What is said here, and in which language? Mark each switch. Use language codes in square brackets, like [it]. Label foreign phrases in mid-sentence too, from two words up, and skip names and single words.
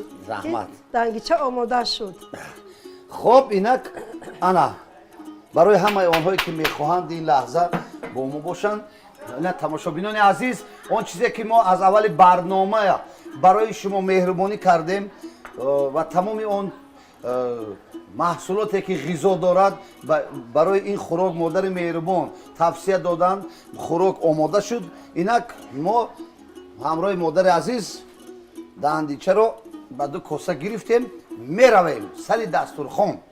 [fa] زحمت دنگیچه آماده شد خب اینک انا برای همه آنهایی که میخواهند این لحظه با ما باشند نه تماشابینان عزیز آن چیزی که ما از اول برنامه برای شما مهربانی کردیم [tg] ва тамоми он маҳсулоте ки ғизо дорад барои ин хӯрок модари меҳрубон тавсия доданд. Хӯрок омода шуд. Инак мо ҳамроҳи модари азиз даҳандичаро ба ду коса гирифтем, меравем сари дастурхон.